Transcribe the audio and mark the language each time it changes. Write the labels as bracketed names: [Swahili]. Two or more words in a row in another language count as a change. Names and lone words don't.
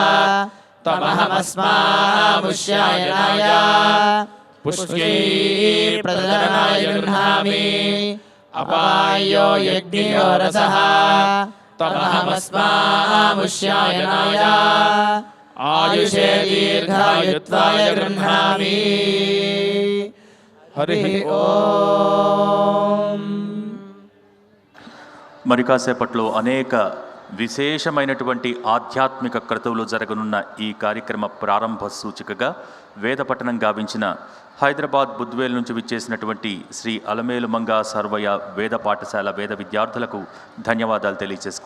[Sanskrit] तमहमस्मामुष्यायनाय पुष्यै प्रदनाय गृह्णामि अपायो यज्ञयो रसः तमहमस्मामुष्यायनाय आयुषे दीर्घायुत्वाय गृह्णामि हरि ओम। [Telugu] మరి కాసేపట్లో అనేక విశేషమైనటువంటి ఆధ్యాత్మిక క్రతువులు జరగనున్న ఈ కార్యక్రమ ప్రారంభ సూచికగా వేద పఠనం గావించిన హైదరాబాద్ బుద్వేల్ నుంచి విచ్చేసినటువంటి శ్రీ అలమేలుమంగ సర్వయ వేద పాఠశాల వేద విద్యార్థులకు ధన్యవాదాలు తెలియజేసుకుంటున్నాం.